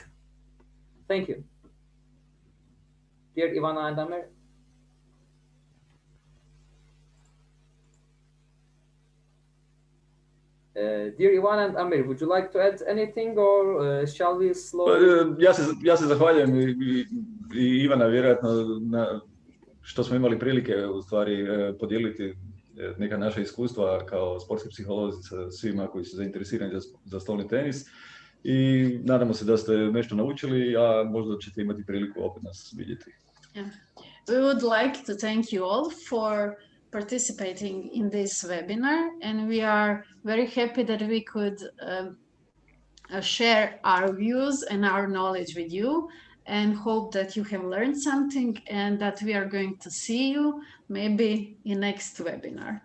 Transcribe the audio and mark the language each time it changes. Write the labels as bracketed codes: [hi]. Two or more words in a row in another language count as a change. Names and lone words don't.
[en] Thank you. Dear Ivana and Amir. Dear Ivana and Amir, would you like to add anything, or shall we slowly? [hr] Ja se zahvaljujem i Ivana vjerojatno što smo imali prilike u stvari podijeliti neka naša iskustva kao sportski psiholozi sa svima koji su zainteresirani za stolni tenis, i nadamo se da ste nešto naučili, a možda ćete imati priliku opet nas vidjeti. [en] Yeah. We would like to thank you all for participating in this webinar, and we are very happy that we could share our views and our knowledge with you, and hope that you have learned something and that we are going to see you maybe in next webinar.